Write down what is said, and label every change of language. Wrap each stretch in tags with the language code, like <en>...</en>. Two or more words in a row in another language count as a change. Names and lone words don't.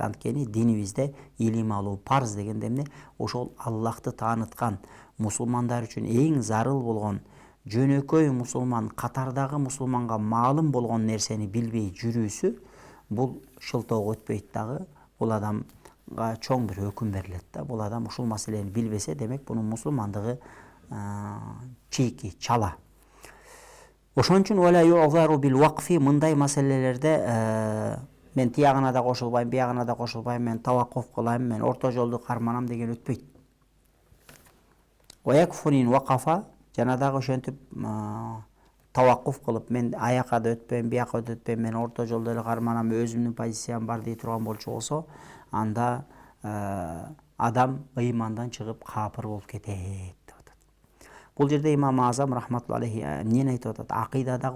<ky>Анткени динибизде илим алуу парз дегенде эмне? Ошол Аллахты тааныткан мусулмандар үчүн эң зарыл болгон жөнөкөй мусулман, катардагы мусулманга маалым болгон нерсени билбей жүрүүсү бул шылтоого өтпөйт дагы. Бул адамга чоң бир өкүм берилет да. Бул адам ушул маселени билбесе, демек бунун мусулмандыгы чийки, чала. Ошон үчүн</ky> <ar>ولا يعذر بالوقف</ar> <ky>мындай маселелерде мен тиягына да кошулбайм, биягына да кошулбайм, мен таваккуф кылайм, мен орто жолду карманам деген өтпөйт.</ky> <ar>ويكفر من وقف</ar> <ky>жана дагы ошентип таваккуф кылып, мен аякка да өтпөйм, биякка да өтпөйм, мен орто жолдо эле карманам, өзүмдүн позициям бар дей турган болчу болсо, анда адам ыймандан чыгып капыр болуп кетет. Бул жерде İmam-ı Azam</ky> <ar>رحمة الله عليه</ar> <ky>эмнени айтып атат?</ky>